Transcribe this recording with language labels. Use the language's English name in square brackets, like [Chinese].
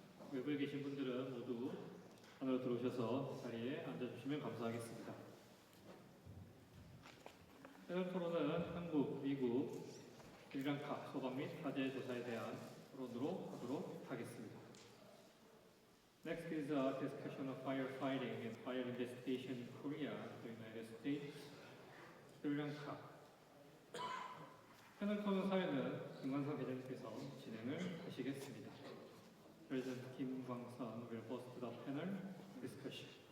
[Korean] 외부에 계신 분들은 모두 안으로 들어오셔서 자리에 앉아주시면 감사하겠습니다. 패널 토론은 한국, 미국, 스리랑카 소방 및 화재 조사에 대한 토론으로 하도록 하겠습니다. [English] Next is a discussion of firefighting and fire investigation in Korea, the United States, Sri Lanka. [Korean] 패널 토론 사회는 김광선 회장님께서 진행을 하시겠습니다. [English] President Kim Kwang-sun will host the panel discussion.